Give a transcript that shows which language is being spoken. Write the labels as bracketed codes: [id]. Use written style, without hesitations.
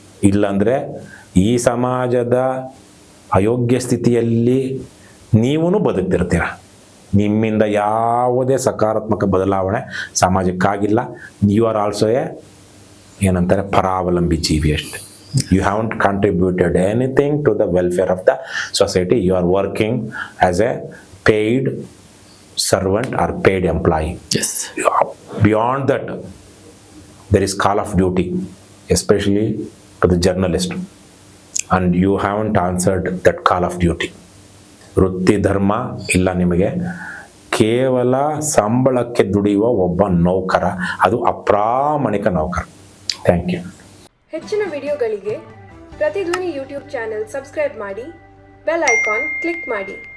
[kn] ಇಲ್ಲಾಂದರೆ ಈ ಸಮಾಜದ ಅಯೋಗ್ಯ ಸ್ಥಿತಿಯಲ್ಲಿ ನೀವೂ ಬದುಕ್ತಿರ್ತೀರ. ನಿಮ್ಮಿಂದ ಯಾವುದೇ ಸಕಾರಾತ್ಮಕ ಬದಲಾವಣೆ ಸಮಾಜಕ್ಕಾಗಿಲ್ಲ. [en] you are also [kn] ಏನಂತಾರೆ ಪರಾವಲಂಬಿ ಜೀವಿ ಅಷ್ಟೆ. [en] You haven't contributed anything to the welfare of the society. You are working as a paid servant or paid employee. Yes. Beyond that, there is call of duty, especially to the journalist. And you haven't answered that call of duty. [kn] ವೃತ್ತಿ ಧರ್ಮ ಇಲ್ಲ ನಿಮಗೆ. ಕೇವಲ ಸಂಬಳಕ್ಕೆ ದುಡಿಯುವ ಒಬ್ಬ ನೌಕರ, ಅದು ಅಪ್ರಾಮಾಣಿಕ ನೌಕರ. [en] Thank you. [kn] ಹೆಚ್ಚಿನ ವಿಡಿಯೋಗಳಿಗೆ ಪ್ರತಿಧ್ವನಿ ಯೂಟ್ಯೂಬ್ ಚಾನೆಲ್ ಸಬ್ಸ್ಕ್ರೈಬ್ ಮಾಡಿ, ಬೆಲ್ ಐಕಾನ್ ಕ್ಲಿಕ್ ಮಾಡಿ.